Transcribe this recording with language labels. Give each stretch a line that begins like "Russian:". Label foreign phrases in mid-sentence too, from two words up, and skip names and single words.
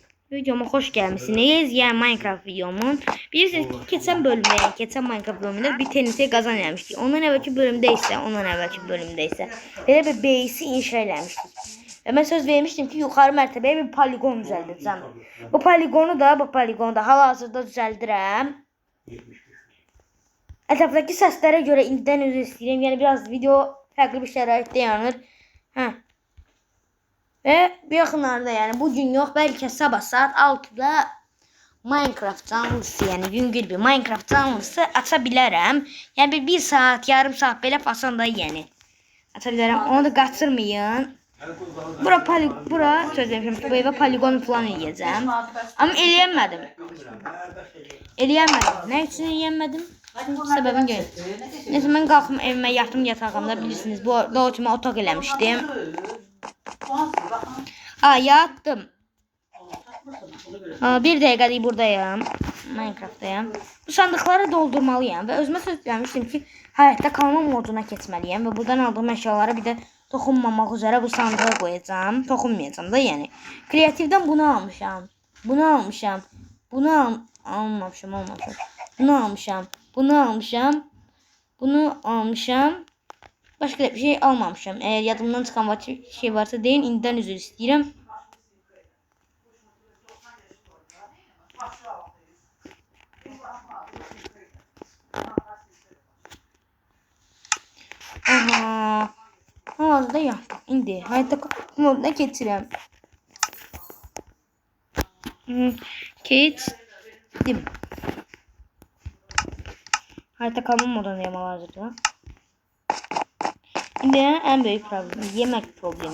Turkish: Videoma hoş gelmişsiniz. Yani Minecraft videomun. Bilirsiniz ki geçen Minecraft bölümünde bir TNT kazan eləmişdik.
Azerbaijani: Ondan evvelki bölümdə isə belə bir base'i inşa eləmişdik.
Turkish: Ve ben söz vermiştim ki
Azerbaijani: yukarı mərtəbəyə bir poligon düzəldəcəm. Bu poligonu da hal-hazırda düzəldirəm. Ətrafdakı səslərə görə indidən üzr istəyirəm. Yəni biraz video fərqli bir şəraitdə yanır.
Turkish: Ve bir yaxınlarda yani bugün yok belki sabah saat 6'da Minecraft canlısı yani güngör bir Minecraft canlısı açabilirim. Yani bir saat yarım saat belə fasanda yani açabilirim. Onu da kaçırmayın.
Azerbaijani: Bura söz vermişim ki bu evə poligon falan eləyəcəm. Amma eləyəmədim. Ne üçün eləyəmədim? Səbəbini görün. Neyse mən qalxım evimə yatdım yatağımda bilirsiniz. Bu doğuşuma otaq eləmişdim.
Turkish: Yattım. Bir dakika buradayım. Minecraft'tayım. Bu sandıkları doldurmalıyım ve özüme söz vermiştim ki hayatta kalma moduna geçmeliyim ve buradan aldığım eşyalara bir de dokunmamak üzere bu sandığa koyacağım.
Azerbaijani: Dokunmayacağım da yani. Kreatifden bunu almışam. Bunu almışam. Almamışam. Bunu almışam. Başka bir şey almamışam. Eğer yadımdan çıkan şey varsa deyin, indidən üzr istəyirəm.
Turkish: Hal-hazırda yaptım.
Azerbaijani: İndi hayatta moduna keçirəm. Keçdim.
Turkish: Hayatta kalma modundayım hal-hazırda. Şimdi en büyük problem yemek problemi.